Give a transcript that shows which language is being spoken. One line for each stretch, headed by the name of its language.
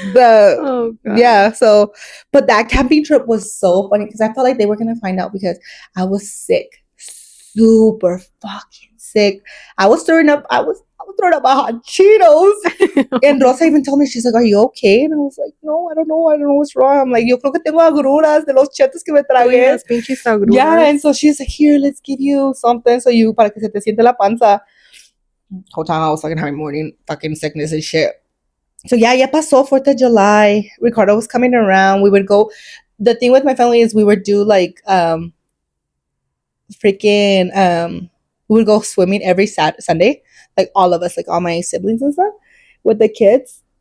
English: Yeah, so, but that camping trip was so funny because I felt like they were going to find out because I was sick, super fucking sick. I was throwing up my hot Cheetos. And Rosa even told me, she's like, are you okay? And I was like, no, I don't know what's wrong. I'm like,
Spanish: yo creo que tengo agruras de los chetos que me tragué.
English: Yeah, and so she's like, here, let's give you something so you,
Spanish: para que se te siente la panza.
English: Whole time I was fucking having morning fucking sickness and shit. So yeah,
Spanish: pasó
English: 4th of July. Ricardo was coming around. We would go. The thing with my family is we would do like we would go swimming every Sunday, like all of us, like all my siblings and stuff, with the kids.